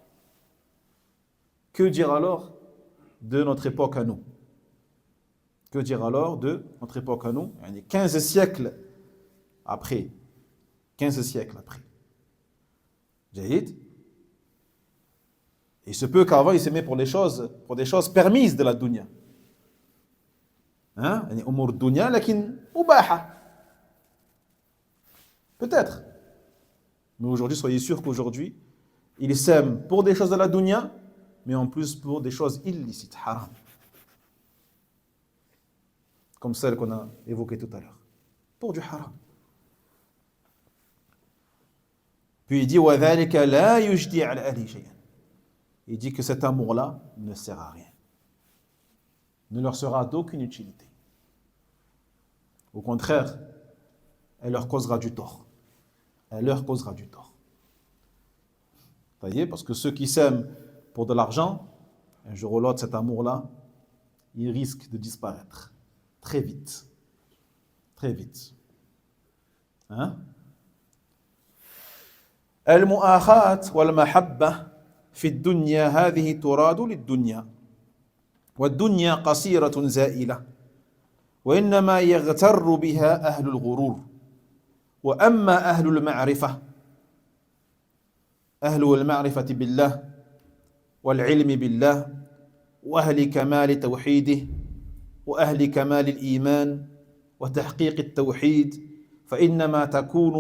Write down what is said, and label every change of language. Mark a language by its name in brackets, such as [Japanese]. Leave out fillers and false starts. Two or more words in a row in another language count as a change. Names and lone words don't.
[French] Que dire alors de notre époque à nous? Que dire alors de notre époque à nous? 15 siècles après. 15 siècles après. Jahid. Il se peut qu'avant, il s'aimait pour des choses permises de la dunya. [Arabic] أمور الدنيا، لكن مباحة. [French] Peut-être. Mais aujourd'hui, soyez sûr qu'aujourd'hui, il s'aime pour des choses de la dunya, mais en plus pour des choses illicites, haram. Comme celle qu'on a évoquée tout à l'heure. Pour du haram. Puis il dit [Arabic] وَذَلِكَ لَا يُجْدِي عَلَى أَهْلِ شَيْئًا. [French] Il dit que cet amour-là ne sert à rien. Ne leur sera d'aucune utilité. Au contraire, elle leur causera du tort. Elle leur causera du tort. Vous voyez, parce que ceux qui s'aiment pour de l'argent, un jour ou l'autre, cet amour-là, il risque de disparaître. Très vite. Très vite. [Arabic] المؤاخاة والمحبة في الدنيا هذه تراد للدنيا. والدنيا قاصرة زائلة. وإنما يغتر بها أهل الغرور وأما أهل المعرفة بالله والعلم بالله وأهل كمال توحيده وأهل كمال الإيمان وتحقيق التوحيد فإنما تكون